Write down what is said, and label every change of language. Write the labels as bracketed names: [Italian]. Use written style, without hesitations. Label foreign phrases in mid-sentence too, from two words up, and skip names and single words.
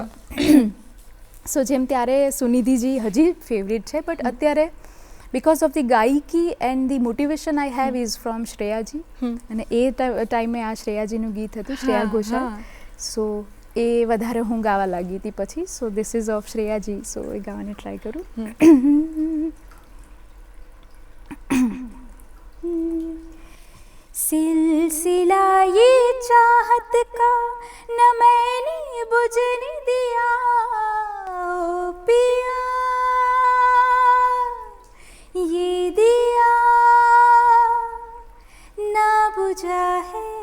[Gujarati] સો જેમ ત્યારે સુનિધિજી હજી ફેવરિટ છે [English] but અત્યારે because of the ગાયકી and the motivation I have is from શ્રેયાજી. [Gujarati] અને એ ટાઈમે આ શ્રેયાજીનું ગીત હતું, શ્રેયા ઘોષાલ. સો એ વધારે હું ગાવા લાગી હતી પછી. [English] so this is of શ્રેયાજી. [Gujarati] સો એ ગાવાની ટ્રાય કરું. [Hindi] सिलसिला ये चाहत का न मैंने बुझने दिया ओ पिया ये दिया ना बुझा है